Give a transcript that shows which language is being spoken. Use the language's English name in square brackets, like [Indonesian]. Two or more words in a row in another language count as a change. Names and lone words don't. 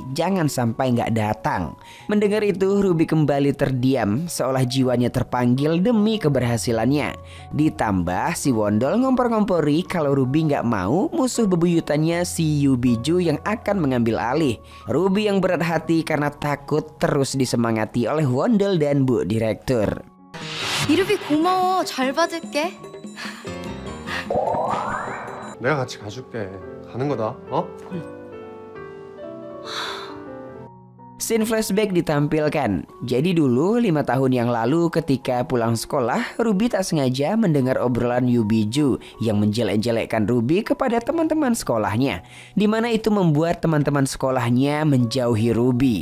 [Indonesian] Jangan sampai nggak datang. Mendengar itu Ruby kembali terdiam seolah jiwanya terpanggil demi keberhasilannya. Ditambah si Wondol ngompor-ngompori kalau Ruby nggak mau musuh bebuyutannya si Yubiju yang akan mengambil alih. Ruby yang berat hati karena takut terus disemangati oleh Wondol dan Bu Direktur. [Korean] 이루비 고마워. 잘 받을게. 내가 같이 가줄게. 가는 거다. 어? [English] Scene flashback [Indonesian] ditampilkan. Jadi dulu 5 tahun yang lalu ketika pulang sekolah, Ruby tak sengaja mendengar obrolan Yubiju yang menjelek-jelekkan Ruby kepada teman-teman sekolahnya, di mana itu membuat teman-teman sekolahnya menjauhi Ruby.